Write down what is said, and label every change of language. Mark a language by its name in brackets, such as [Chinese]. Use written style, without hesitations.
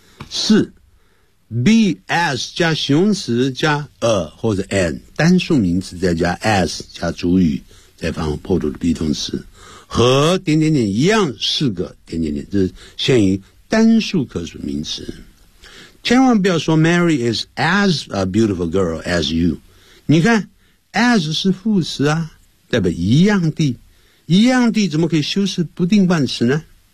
[Chinese] 四， be as 加形容词加 a 或者 an 单数名词再加 as 加主语再放后头的 be 动词，和点点点一样是个点点点，这是限于单数可数名词。千万不要说 [English] Mary is as a beautiful girl as you。 [Chinese] 你看 as 是副词啊，代表一样的，一样的怎么可以修饰不定冠词呢？